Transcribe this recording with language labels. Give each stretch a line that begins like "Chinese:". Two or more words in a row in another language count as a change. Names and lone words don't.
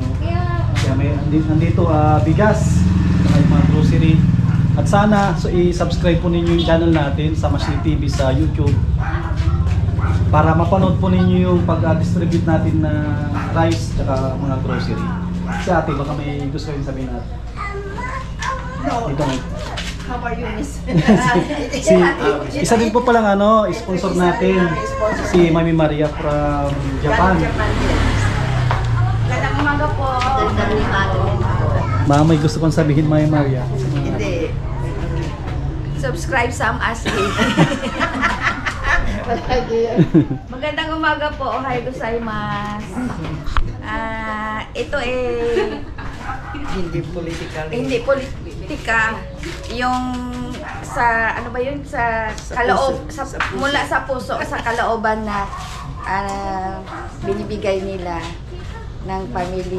Filipino: Kaya may nandito bigas, may mga grocery. At sana i-subscribe po ninyo yung channel natin sa Ashley TV sa YouTube para mapanood po ninyo yung pag-distribute natin ng rice at mga grocery. Si ate, baka may gusto kayong sabihin natin.
English: No. How are you, Miss?
Filipino: Isa din po palang sponsor natin, si Mami Maria from Japan. Magandang umaga po. Mama, may gusto pang sabihin, Mami Maria? Hindi. Subscribe Sam Ashley. Magandang umaga po.
Japanese: おはようございます.
Filipino: Ito hindi politika. Yung sa ano ba yun, sa kaloob, mula sa puso, sa kalooban na binibigay nila ng family